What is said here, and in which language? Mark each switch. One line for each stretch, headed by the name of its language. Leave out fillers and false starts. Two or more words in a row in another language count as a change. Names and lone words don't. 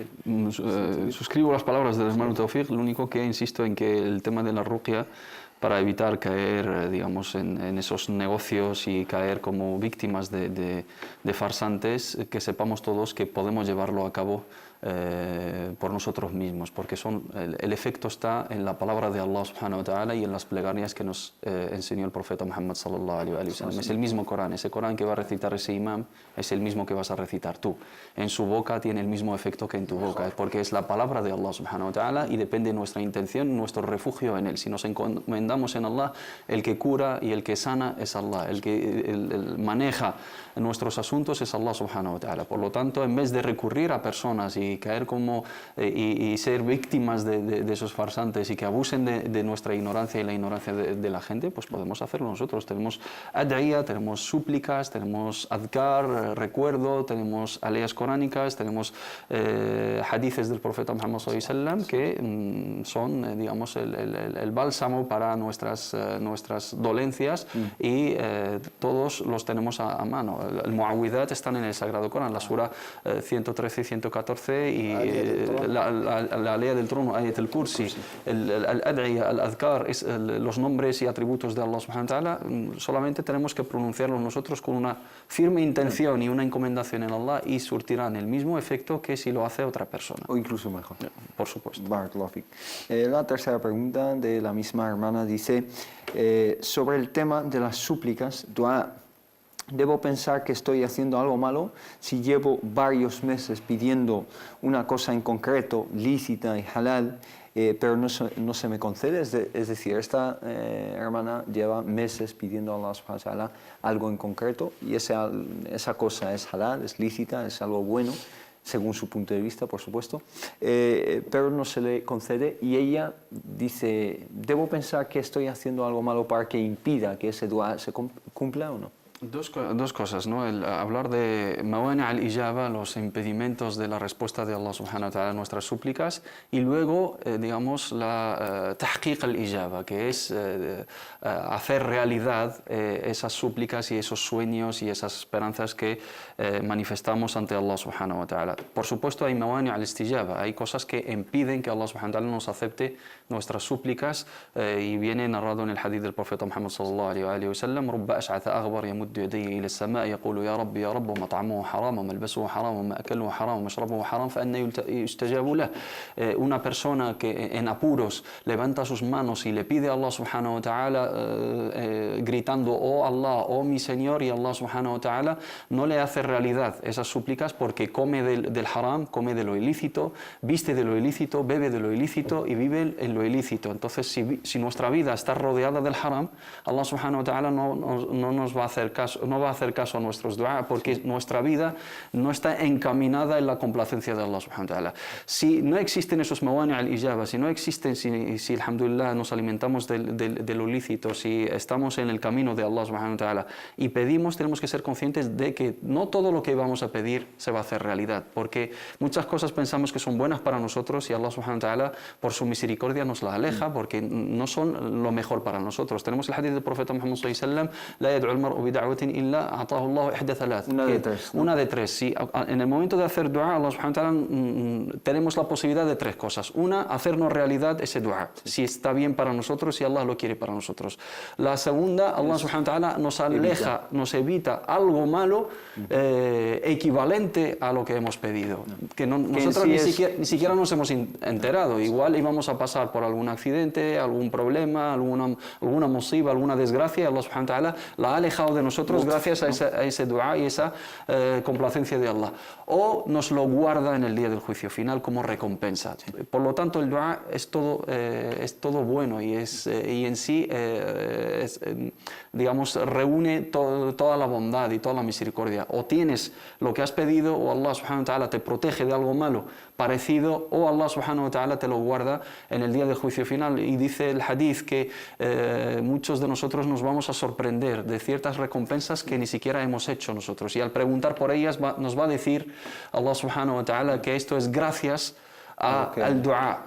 Spanish: Suscribo las palabras del hermano Tawfiq. Lo único que insisto en que el tema de la ruqya, para evitar caer, digamos, en esos negocios y caer como víctimas de farsantes, que sepamos todos que podemos llevarlo a cabo por nosotros mismos, porque el efecto está en la palabra de Allah
Arabic: سبحانه وتعالى
Spanish: y en las plegarias que nos enseñó el profeta Muhammad
Arabic: صلى الله عليه وسلم.
Spanish: Es el mismo Corán, ese Corán que va a recitar ese imam es el mismo que vas a recitar tú. En su boca tiene el mismo efecto que en tu boca, porque es la palabra de Allah
Arabic: سبحانه وتعالى
Spanish: y depende de nuestra intención, nuestro refugio en él. Si nos encomendamos en Allah, el que cura y el que sana es Allah, el que maneja nuestros asuntos es Allah
Arabic: سبحانه وتعالى.
Spanish: Por lo tanto, en vez de recurrir a personas y caer como y ser víctimas de esos farsantes y que abusen de nuestra ignorancia y la ignorancia de la gente, pues podemos hacerlo nosotros. Tenemos ad'iyah, tenemos súplicas, tenemos adkar, recuerdo, tenemos aleyas coránicas, tenemos hadices del profeta Muhammad
Arabic: صلى الله عليه وسلم
Spanish: que son, digamos, el bálsamo para nuestras dolencias y todos los tenemos a mano. El Mu'awwidhat están en el Sagrado Corán, la sura 113 y 114 nombre y la ley del trono, Ayat al-Kursi,
Arabic: الأدعية، الأذكار,
Spanish: los nombres y atributos de Allah
Arabic: سبحانه وتعالى,
Spanish: solamente tenemos que pronunciarlos nosotros con una firme intención y una encomendación en Allah y surtirán el mismo efecto que si lo hace otra persona. O incluso mejor. Por supuesto.
Arabic: بارك الله فيك.
Spanish: La tercera pregunta de la misma hermana dice, sobre el tema de las súplicas, dua, ¿debo pensar que estoy haciendo algo malo si llevo varios meses pidiendo una cosa en concreto, lícita y halal, pero no se me concede? Es decir, esta hermana lleva meses pidiendo a Allah
Arabic: سبحانه وتعالى
Spanish: algo en concreto y esa cosa es halal, es lícita, es algo bueno, según su punto de vista, por supuesto, pero no se le concede y ella dice, ¿debo pensar que estoy haciendo algo malo para que impida que ese dua se cumpla o no? Dos cosas, ¿no? El hablar de
Arabic: موانع الإجابة,
Spanish: los impedimentos de la respuesta de Allah
Arabic: سبحانه وتعالى
Spanish: a nuestras súplicas, y luego, digamos, la
Arabic: تحقيق الإجابة,
Spanish: que es hacer realidad esas súplicas y esos sueños y esas esperanzas que manifestamos ante Allah
Arabic: سبحانه وتعالى.
Spanish: Por supuesto, hay
Arabic: موانع الاستجابة,
Spanish: hay cosas que impiden que Allah
Arabic: سبحانه وتعالى
Spanish: nos acepte nuestras súplicas, y viene narrado en el hadith del profeta Muhammad
Arabic: صلى الله عليه وسلم, رب أشعث أغبر يمد يديه إلى السماء يقول يا رب يا رب ومطعمه حرام وملبسه حرام ومأكله حرام ومشربه حرام فأنى يستجاب له.
Spanish: Una persona que en apuros levanta sus manos y le pide a Allah
Arabic: سبحانه وتعالى
Spanish: gritando oh Allah, oh mi Señor, y Allah
Arabic: سبحانه وتعالى
Spanish: no le hace realidad esas súplicas porque come del haram, come de lo ilícito, viste de lo ilícito, bebe de lo ilícito y vive en lo ilícito. Entonces si nuestra vida está rodeada del haram, Allah
Arabic: سبحانه وتعالى
Spanish: no nos va a hacer caso a nuestros dua porque nuestra vida no está encaminada en la complacencia de Allah
Arabic: سبحانه وتعالى.
Spanish: Si no existen esos mawani' al-ijaba, si no existen, si alhamdulillah nos alimentamos de lo lícito, si estamos en el camino de Allah
Arabic: سبحانه وتعالى
Spanish: y pedimos, tenemos que ser conscientes de que no todo lo que vamos a pedir se va a hacer realidad, porque muchas cosas pensamos que son buenas para nosotros y Allah
Arabic: سبحانه وتعالى
Spanish: por su misericordia nos las aleja porque no son lo mejor para nosotros. Tenemos el hadith del profeta Muhammad
Arabic: صلى الله عليه وسلم, لا يدعو المرء بدعوة إلا أعطاه الله إحدى ثلاث.
Spanish: Una de tres. Si en el momento de hacer dua, Allah
Arabic: سبحانه وتعالى
Spanish: tenemos la posibilidad de tres cosas. Una, hacernos realidad ese dua, si está bien para nosotros, si Allah lo quiere para nosotros. La segunda, Allah
Arabic: سبحانه وتعالى
Spanish: nos aleja, nos evita algo malo equivalente a lo que hemos pedido. Que nosotros ni siquiera nos hemos enterado. Igual íbamos a pasar por algún accidente, algún problema, alguna musiba, alguna desgracia, y Allah
Arabic: سبحانه وتعالى
Spanish: la ha alejado de nosotros gracias a ese dua y esa complacencia de Allah. O nos lo guarda en el día del juicio final como recompensa. Por lo tanto, el dua es todo bueno y en sí digamos, reúne toda la bondad y toda la misericordia. O tienes lo que has pedido, o Allah
Arabic: سبحانه وتعالى
Spanish: te protege de algo malo parecido, o Allah
Arabic: سبحانه وتعالى
Spanish: te lo guarda en el día del juicio final. Y dice el hadith que muchos de nosotros nos vamos a sorprender de ciertas recompensas que ni siquiera hemos hecho nosotros. Y al preguntar por ellas nos va a decir Allah
Arabic: سبحانه وتعالى
Spanish: que esto es gracias al dua.